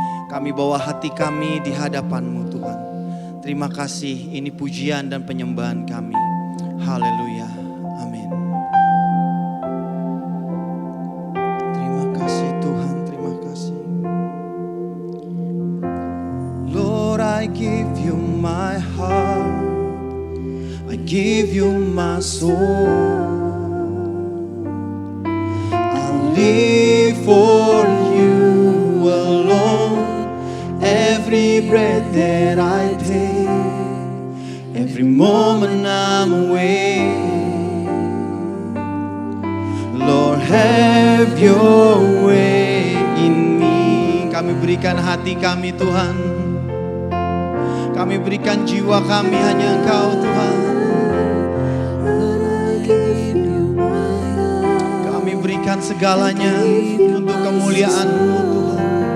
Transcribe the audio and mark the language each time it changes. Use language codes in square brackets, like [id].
[id] Kami bawa hati kami di hadapan-Mu Tuhan. Terima kasih, ini pujian dan penyembahan kami. Haleluya, amin. Terima kasih Tuhan, terima kasih. [en] Lord, I give you my heart, I give you my soul. I live for you alone, every breath that I take. Every moment I'm awake, Lord, have your way in me. [id] Kami berikan hati kami Tuhan, kami berikan jiwa kami hanya Engkau Tuhan. Kami berikan segalanya untuk kemuliaan-Mu Tuhan.